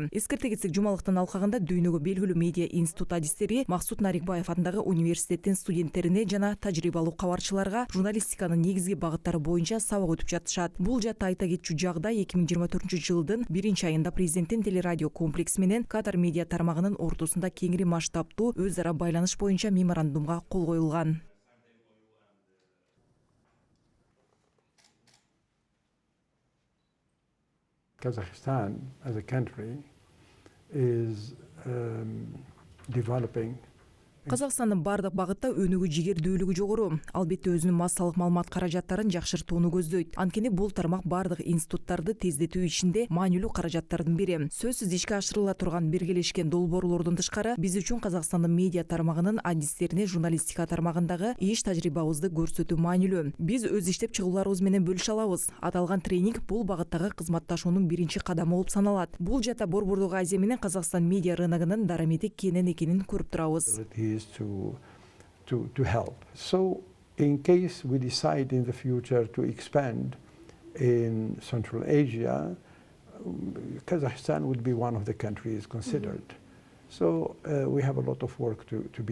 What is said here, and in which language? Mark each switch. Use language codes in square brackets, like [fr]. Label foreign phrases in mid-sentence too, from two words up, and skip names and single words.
[ky] Эскерте кетсек, жумалыктын алкагында дүйнөгө белгилүү медиа институт адистери Максут Нарикбаев атындагы университеттин студенттерине жана тажрыйбалуу кабарчыларга журналистиканын негизги багыттары боюнча сабак өтүп жатышат. Бул жаатта айта кетчү 2024-жылдын 1-айында президенттин телерадио комплекси менен Катар медиа тармагынын ортосунда кеңири масштабтуу өз ара байланыш боюнча меморандумга кол коюлган. [en] Kazakhstan as a country is developing. [ky] Казакстандын бардык багытта өнүгүү жигердүүлүгү жогору. Албетте өзүнүн массалык маалымат каражаттарын жакшыртууну көздөйт. Анткени бул тармак бардык институттарды тездетүү ишинде маанилүү каражаттардын бири. Сөзсүз ишке ашырыла турган биргелешкен долбоорлордон тышкары, биз үчүн Казакстандын медиа тармагынын адистерине журналистика тармагындагы иш тажрыйбабызды көрсөтүү маанилүү. Биз өз иштеп чыгууларыбыз менен бөлүшө алабыз. Аталган тренинг бул багыттагы кызматташуунун биринчи кадамы болуп саналат. Бул жата борбордук Азия менен Казакстан медиа рыногунун дарамети кенен экенин көрүп турабыз. [en] To help. So in case we decide in the future to expand in Central Asia, Kazakhstan would be one of the countries considered. So we have a lot of work to be done.